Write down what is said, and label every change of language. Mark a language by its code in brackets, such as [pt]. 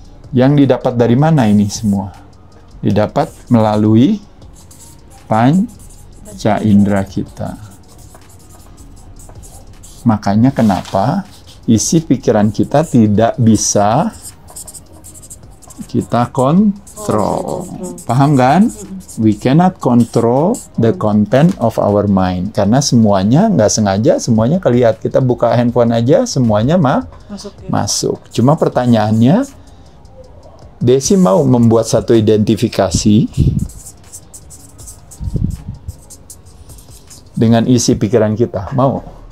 [id] Yang didapat dari mana ini semua? Didapat melalui panca indera kita. Makanya kenapa isi pikiran kita tidak bisa kita kontrol. Paham kan? [en] We cannot control the content of our mind. [id] Karena semuanya nggak sengaja, semuanya kelihatan. Kita buka handphone aja, semuanya masuk. Cuma pertanyaannya, Desi mau membuat satu identifikasi dengan isi pikiran kita. Mau?